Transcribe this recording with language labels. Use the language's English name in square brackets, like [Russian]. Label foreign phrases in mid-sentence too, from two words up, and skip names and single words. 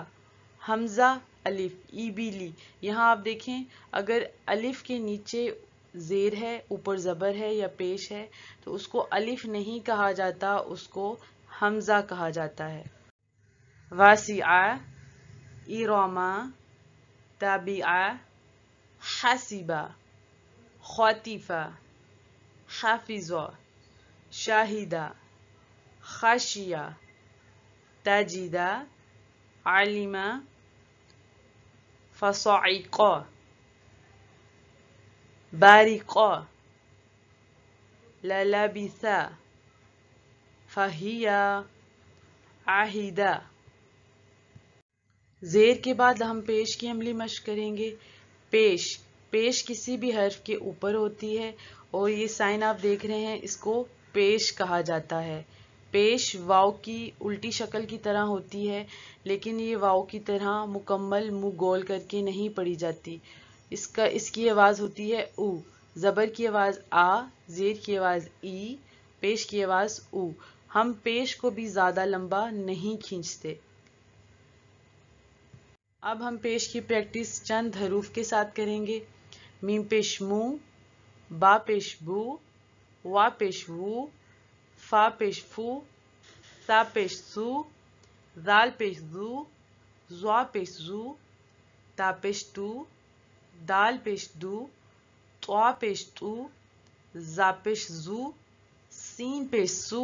[Urdu] حمزہ الف، ایبلی. یہاں آپ دیکھیں اگر الف کے نیچے زیر ہے، اوپر زبر ہے یا پیش ہے تو اس کو الف نہیں کہا جاتا، اس کو حمزہ کہا جاتا ہے. [Arabic] واسعہ، ارامہ، تابعہ، حاسبہ، خاطفہ، حافظہ، شاہدہ، خاشیہ، تاجدہ، عالمہ، فصاعقہ، بارقہ، للبثہ، فہیہ، عاہدہ. [Urdu] زیر کے بعد ہم پیش کی عملی مشق کریں گے. پیش، پیش کسی بھی حرف کے اوپر ہوتی ہے اور یہ سائن آپ دیکھ رہے ہیں اس کو پیش کہا جاتا ہے. پیش واو کی الٹی شکل کی طرح ہوتی ہے لیکن یہ واو کی طرح مکمل منہ گول کر کے نہیں پڑھی جاتی. اس کی آواز ہوتی ہے او. زبر کی آواز آ، زیر کی آواز ای، پیش کی آواز او. ہم پیش کو بھی زیادہ لمبا نہیں کھینچتے. اب ہم پیش کی پریکٹس چند حروف کے ساتھ کریں گے. میم پیش مو، با پیش بو، وا پیش وو، فا پیش فو، سا پیش سو، زال پیش زو، زوا پیش زو، تا پیش تو، دال پیش دو، طوا پیش تو، زا پیش زو، سین پیش سو،